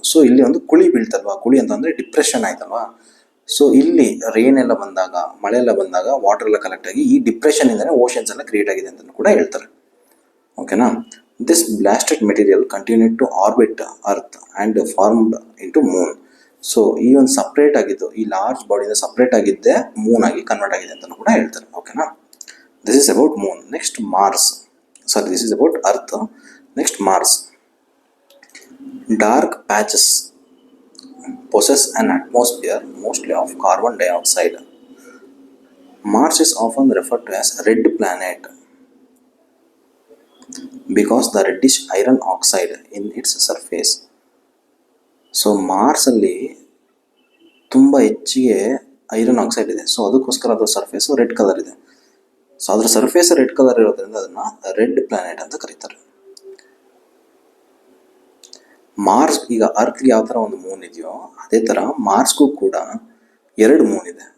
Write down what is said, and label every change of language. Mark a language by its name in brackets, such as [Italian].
[Kannada] So ಇಲ್ಲಿ ಒಂದು ಕುಳಿ ಬೀಳ್ತಲ್ವಾ, ಕುಳಿ ಅಂತಂದರೆ ಡಿಪ್ರೆಷನ್ ಆಯ್ತಲ್ವಾ. ಸೊ ಇಲ್ಲಿ ರೇನ್ ಎಲ್ಲ ಬಂದಾಗ, ಮಳೆ ಎಲ್ಲ ಬಂದಾಗ ವಾಟರ್ ಎಲ್ಲ ಕಲೆಕ್ಟ್ ಆಗಿ ಈ ಡಿಪ್ರೆಷನ್ ಇಂದನೇ ಓಷನ್ಸ್ ಎಲ್ಲ ಕ್ರಿಯೇಟ್ ಆಗಿದೆ ಅಂತ ಕೂಡ ಹೇಳ್ತಾರೆ. ಓಕೆನಾ? [English] This blasted material continued to orbit Earth and formed into moon. [Kannada] So ಈ ಒಂದು ಸಪ್ರೇಟ್ ಆಗಿದ್ದು, ಈ ಲಾರ್ಜ್ ಬಾಡಿಯಿಂದ ಸಪ್ರೇಟ್ ಆಗಿದ್ದೇ ಮೂನ್ ಆಗಿ ಕನ್ವರ್ಟ್ ಆಗಿದೆ ಅಂತ ಕೂಡ ಹೇಳ್ತಾರೆ. [English] ಓಕೆನಾ, this is about moon. Next Mars, sorry this is about earth. Next Mars. Dark patches possess an atmosphere mostly of carbon dioxide. Mars is often referred to as red planet because the reddish iron oxide in its surface. [Kannada] So ಮಾರ್ಸಲ್ಲಿ ತುಂಬ ಹೆಚ್ಚಿಗೆ iron oxide ಇದೆ. So ಅದಕ್ಕೋಸ್ಕರ ಅದರ surface red colour ಇದೆ. So ಅದರ surface red colour ಇರೋದ್ರಿಂದ ಅದನ್ನು red planet ಅಂತ ಕರೀತಾರೆ. ಮಾರ್ಸ್, ಈಗ ಅರ್ತ್ಗೆ ಯಾವ ಥರ ಒಂದು ಮೂನ್ ಇದೆಯೋ ಅದೇ ಥರ ಮಾರ್ಸ್ಗೂ ಕೂಡ 2 ಮೂನ್ ಇದೆ.